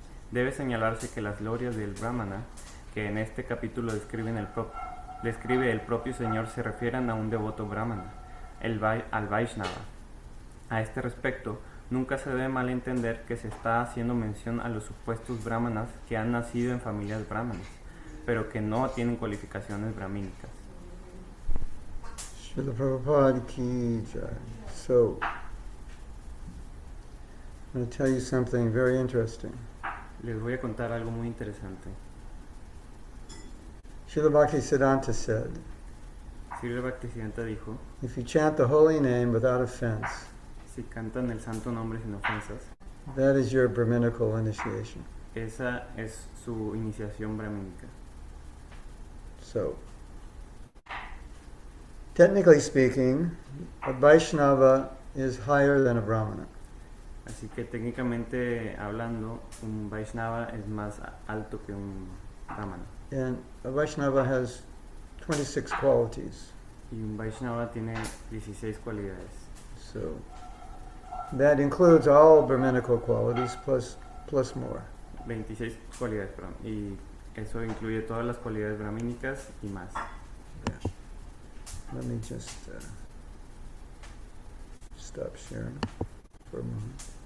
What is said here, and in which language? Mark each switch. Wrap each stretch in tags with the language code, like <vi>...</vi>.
<es>Debe señalarse que las glorias del Brahmana, que en este capítulo describe el propio Señor, se refieren a un devoto Brahmana, al Vaishnava. A este respecto, nunca se debe malentender que se está haciendo mención a los supuestos brahmanas que han nacido en familias brahmanas, pero que no tienen cualificaciones brahmínicas.</es> <hi>Srila Prabhupada ki jai.</hi> <en>So, I'm going to tell you something very interesting.</en> <es>Les voy a contar algo muy interesante.</es> <en>Srila Bhaktisiddhanta said,</en> <es>Srila Bhaktisiddhanta dijo,</es> <en>if you chant the holy name without offense,</en> <es>si cantan el santo nombre sin ofensas,</es> <en>that is your Brahminical initiation.</en> <es>esa es su iniciación brahmínica.</es> <en>So, technically speaking, a Vaishnava is higher than a Brahmana.</en> <es>Así que técnicamente hablando, un Vaishnava es más alto que un Brahmana.</es> <en>And a Vaishnava has 26 qualities.</en> <es>Y un Vaishnava tiene 16 cualidades.</es> <en>So, that includes all Brahminical qualities plus more.</en> <es>26 cualidades, perdón. Y eso incluye todas las cualidades brahmínicas y más.</es> <en>Yeah. Let me just stop sharing for a moment.</en>